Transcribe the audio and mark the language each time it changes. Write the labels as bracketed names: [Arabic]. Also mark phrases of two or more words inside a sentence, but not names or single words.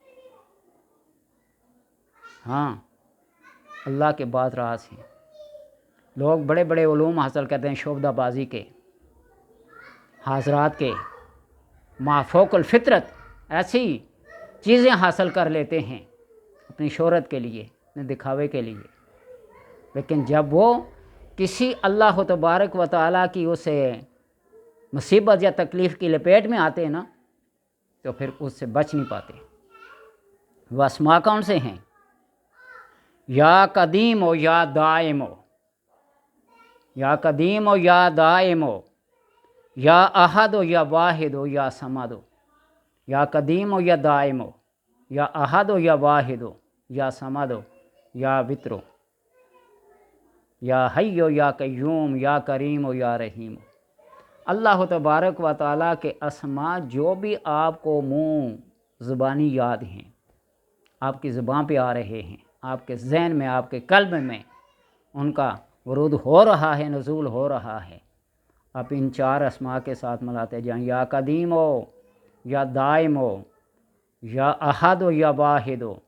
[Urdu] ہاں، اللہ کے بعض راز ہیں، لوگ بڑے بڑے علوم حاصل کرتے ہیں، شعبدہ بازی کے، حاضرات کے، مافوق الفطرت ایسی چیزیں حاصل کر لیتے ہیں اپنی شہرت کے لیے، اپنے دکھاوے کے لیے، لیکن جب وہ کسی اللہ تبارک و تعالیٰ کی اسے مصیبت یا تکلیف کی لپیٹ میں آتے ہیں نا، تو پھر اس سے بچ نہیں پاتے۔ وہ اسماء کون سے ہیں؟ [Arabic] یا قدیم و یا دائم و، یا قدیم و یا دائم و، یا احد و یا واحد و یا صمد و، یا قدیم و یا دائم و، یا احد و یا واحد و، یا صمد و، یا وتر و، یا حی و یا قیوم، یا کریم و یا رحیم۔ [Urdu] اللہ تبارک و تعالیٰ کے اسماء جو بھی آپ کو منہ زبانی یاد ہیں، آپ کی زبان پہ آ رہے ہیں، آپ کے ذہن میں، آپ کے قلب میں ان کا ورود ہو رہا ہے، نزول ہو رہا ہے، آپ ان 4 اسماء کے ساتھ ملاتے جائیں، یا قدیم ہو، یا دائم ہو، یا احد ہو، یا واحد ہو۔